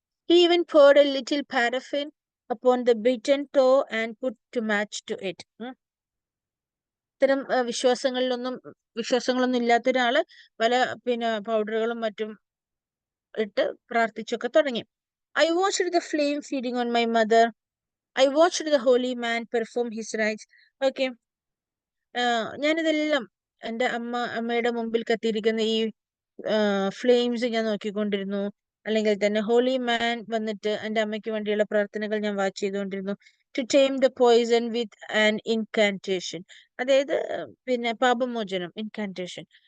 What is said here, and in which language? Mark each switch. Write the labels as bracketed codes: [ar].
[en] He even poured a little paraffin upon the beaten toe and put to match to it. [ml] ഇത്തരം വിശ്വാസങ്ങളൊന്നും ഇല്ലാത്ത ഒരാള് പല പൗഡറുകളും മറ്റും ഇട്ട് പ്രാർത്ഥിച്ചൊക്കെ തുടങ്ങി. [en] I watched the flame feeding on my mother. I watched the holy man perform his rites. [ml] Okay, ഞാനിതെല്ലാം എൻ്റെ അമ്മയുടെ മുമ്പിൽ കത്തിയിരിക്കുന്ന ഈ ഫ്ലെയിംസ് ഞാൻ നോക്കിക്കൊണ്ടിരുന്നു. അല്ലെങ്കിൽ തന്നെ ഹോളി മാൻ വന്നിട്ട് എൻ്റെ അമ്മയ്ക്ക് വേണ്ടിയുള്ള പ്രാർത്ഥനകൾ ഞാൻ വാച്ച് ചെയ്തുകൊണ്ടിരുന്നു. [en] to tame the poison with an incantation, [ml] അതായത് പാപമോചനം, [en] Incantation.